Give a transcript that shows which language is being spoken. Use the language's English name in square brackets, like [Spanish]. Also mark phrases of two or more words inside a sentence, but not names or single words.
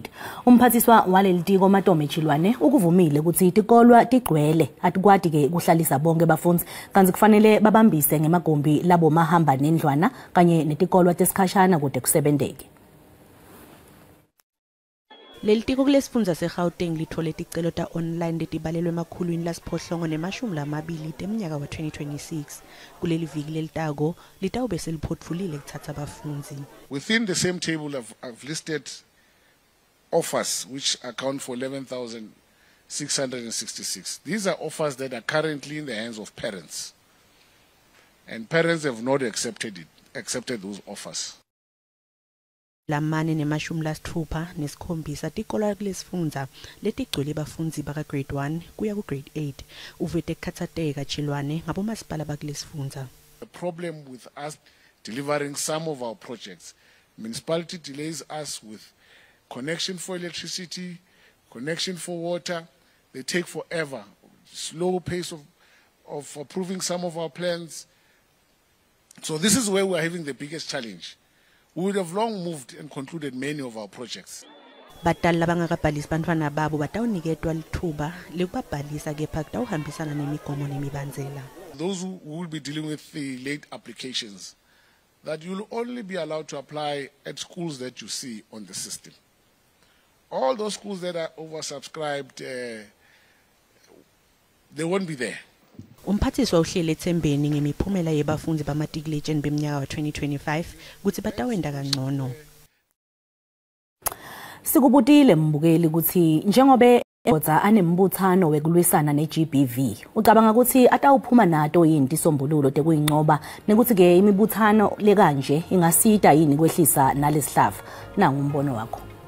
[Swati] Umphathiswa walelitiko Matome Chilwane ukuvumile ukuthi itikolwa tigcwele atikwati ke kuhlalisa bonke bafundzi kanti kufanele babambise ngemagumbi labo mahamba nendlwana kanye netikolwa tesikhashana kude kusebenteke. Lelitiko kulesifundza seGauteng lithole ticelo ta online letibalelwe emakhulwini lasiphohlongo ne-20 temnyaka wa 2026. Kuleli viki lelitako litawube seliphotfulile kuthatha bafundzi. [English] Within the same table I've listed offers which account for 11,666. These are offers that are currently in the hands of parents. And parents have not accepted those offers. Lamane ne-60 nesikhombisa tikolwa kulesifundza letigcwele bafundzi baka grade 1 kuya ku grade 8 uvete kukhatsateka Chilwane ngabomasipala bakulesifundza. The problem with us delivering some of our projects, municipality delays us with connection for electricity, connection for water. They take forever, slow pace of approving some of our plans. So this is where we're having the biggest challenge. We would have long moved and concluded many of our projects. [Swati] Batali labangakabhalisi bantfwana babo batawuniketwa lithuba lekubabhalisa kepha kutawuhambisana nemigomo nemibandzela. [English] Those who will be dealing with the late applications, that you'll only be allowed to apply at schools that you see on the system. All those schools that are oversubscribed, they won't be there. [Swati] Umphathiswa uhlele ethembeni ngemiphumela yebafundzi bamatriculation bemnyaka wa 2025 ukuthi batawenda kangcono. Sikubutile mbukeli ukuthi njengobe kodza anembuthano wekulwisana neGBV ucabanga ukuthi atawuphuma nato yini isombululo tekuyinqoba nekuthi ke imibuthano lekanje ingasita yini kwehlisa nalesihlavu nangu umbono wakho.